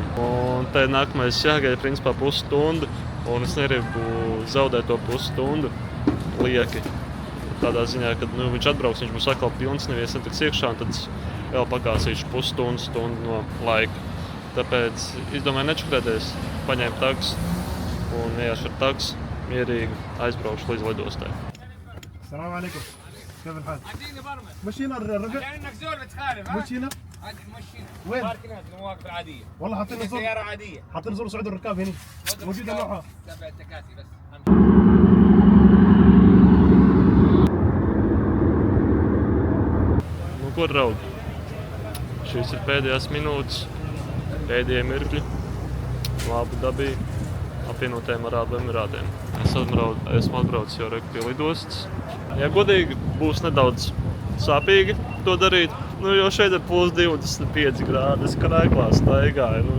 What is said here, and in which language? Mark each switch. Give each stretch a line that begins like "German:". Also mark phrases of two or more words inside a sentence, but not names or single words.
Latvian: Un te nākamais jāgaida principā pusstundu, un es negribu zaudēt to pusstundu lieki. Tādā ziņā, kad viņš atbrauks, viņš būs atkal pilns, neviens netiks iekšā, un tad vēl pakāsīšu pusstundu no laika. Tāpēc izdomāju nečakrēties, paņēmu taks un iešu ar taks, mierīgi aizbraukšu līdz lidostai.
Arabic: السلام عليكم كيف الحال؟ مشينا الرجل انك زول بتخالف ها؟ مشينا مشينا وين؟ باركنات المواقف العاديه والله حاطين زور سياره عاديه حاطين زور صعود الركاب هنا موجوده لوحه 7 تكاسي بس
Latvian: Nu, ko draugi? Šīs ir pēdējās minūtes, pēdējie mirkļi. Labi dabī apvienotajiem Arābu Emirātiem. Esmu atbraucis jau pie lidostas. Ja godīgi, būs nedaudz sāpīgi to darīt, jo šeit ir plus 25 grādi, es krēklā staigāju.